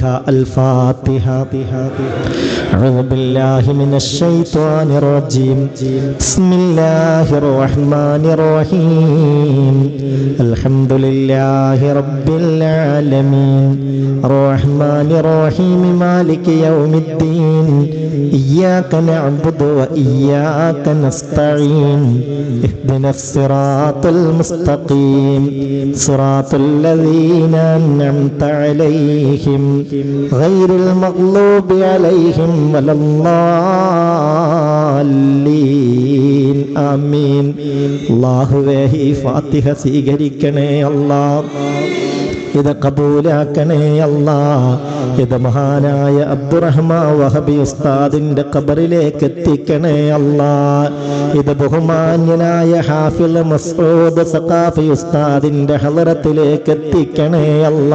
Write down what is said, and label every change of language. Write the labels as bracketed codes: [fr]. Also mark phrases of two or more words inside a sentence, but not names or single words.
[ar] الفاتحة أعوذ بالله من الشيطان الرجيم. بسم الله الرحمن الرحيم. الحمد لله رب العالمين. الرحمن الرحيم مالك يوم الدين. إياك نعبد وإياك نستعين. اهدنا الصراط المستقيم. صراط الذين أنعمت عليهم غير المغضوب عليهم ولا الضالين. آمين. [ml] അല്ലാഹുവേ, ഈ ഫാത്തിഹ സ്വീകരിക്കണേ അല്ലാ, ഇത് കബൂലാക്കണേ അല്ലാ. ഇത് മഹാനായ അബ്ദുറഹ്മാൻ വഹബി ഉസ്താദിന്റെ ഖബറിലേക്ക് എത്തിക്കണേ അല്ലാ. ഇത് ബഹുമാന്യനായ ഹാഫിള് മസ്ഊദ് സഖാഫി ഉസ്താദിന്റെ ഹളറത്തിലേക്ക് എത്തിക്കണേ അല്ലാ.